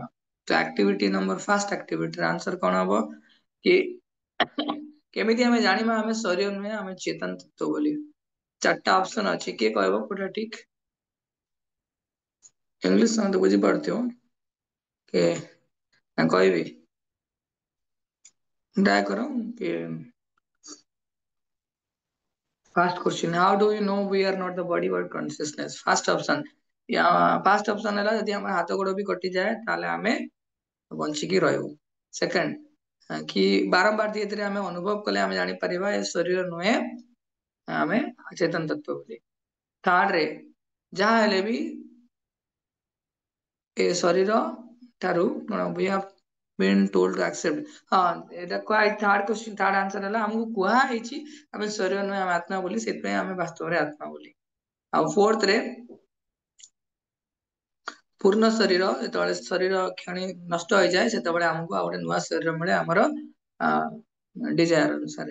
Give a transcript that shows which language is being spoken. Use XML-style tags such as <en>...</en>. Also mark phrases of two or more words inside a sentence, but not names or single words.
<or>ତ</or> <en>activity number,</en> <or>ଫାର୍ଷ୍ଟ ଆକ୍ଟିଭିଟିର ଆନ୍ସର କଣ ହବ କି କେମିତି ଆମେ ଜାଣିବା ଆମେ ଶରୀର ନୁହେଁ, ଆମେ ଚେତନ ତତ୍ତ୍ୱ ବୋଲି? ଚାରିଟା ଅପସନ ଅଛି, କିଏ କହିବ କୋଉଟା ଠିକ? ଇଂଲିଶ ସମସ୍ତେ ବୁଝିପାରୁଥିବ କି ନା କହିବି? ଟ୍ରାଏ କର କି</or> <en>first question, how do you know we are not the body but consciousness? First option, first option</en> <or>ହେଲା ଯଦି ଆମ ହାତ ଗୋଡ ବି କଟିଯାଏ ତାହେଲେ ଆମେ ବଞ୍ଚିକି ରହିବୁ। ସେକେଣ୍ଡ, କି ବାରମ୍ବାର ଧୀରେ ଧୀରେ ଆମେ ଅନୁଭବ କଲେ ଆମେ ଜାଣିପାରିବା ଏ ଶରୀର ନୁହେଁ, ଆମେ ଚେତନ ତତ୍ତ୍ୱ ବୋଲି। ଥାର୍ଡରେ, ଯାହା ହେଲେ ବି ଏ ଶରୀର ଠାରୁ କଣ</or> <en>we have been told to accept,</en> <or>ଏଇଟା</or> <en>third question, third answer</en> <or>ହେଲା ଆମକୁ କୁହା ହେଇଛି ଆମେ ଶରୀର ନୁହେଁ, ଆମେ ଆତ୍ମା ବୋଲି, ସେଥିପାଇଁ ଆମେ ବାସ୍ତବରେ ଆତ୍ମା ବୋଲି। ଆଉ ଫୋର୍ଥରେ, ପୂର୍ଣ୍ଣ ଶରୀର, ଯେତେବେଳେ ଶରୀର କ୍ଷଣି ନଷ୍ଟ ହେଇଯାଏ, ସେତେବେଳେ ଆମକୁ ଆଉ ଗୋଟେ ନୂଆ ଶରୀର ମିଳେ ଆମର ଡିଜାୟାର ଅନୁସାରେ।</or>